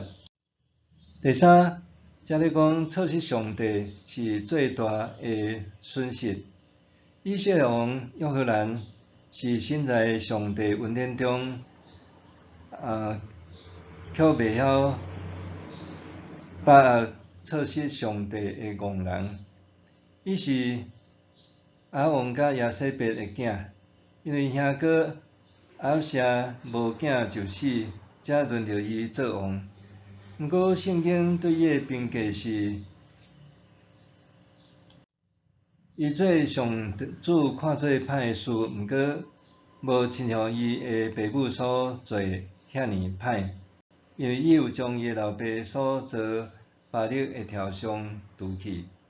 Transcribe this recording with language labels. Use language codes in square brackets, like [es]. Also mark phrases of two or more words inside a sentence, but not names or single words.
[nan] 第三，则咧讲错失上帝是最大的损失。以色列王约翰兰是身在上帝恩典中，却袂晓把握错失上帝的戆人。伊是亚王甲亚西别的囝，因为兄哥亚舍无囝就死，才轮到伊做王。毋过圣经对伊的评价是，伊做上主看做歹的事，毋过无亲像伊的爸母所做遐尼歹，因为伊有将伊的老爸所做暴力的条上除去。